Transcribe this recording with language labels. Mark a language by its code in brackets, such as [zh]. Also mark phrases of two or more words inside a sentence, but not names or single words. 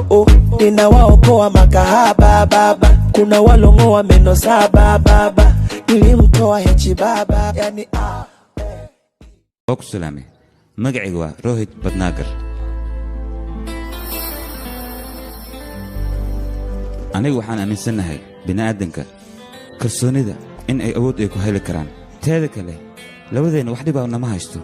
[sw] ninawaokoa makahaba baba, kuna walongoa meno saba baba, nilimtoa hechi baba yani [so] Oku salaami magacaygu waa Rohit Badnagar. anigu waxaan aaminsanahay bini'aadanka kalsoonida in ay awood ay ku heli karaan. teeda kale labadeena wax dhib ah nama haysto.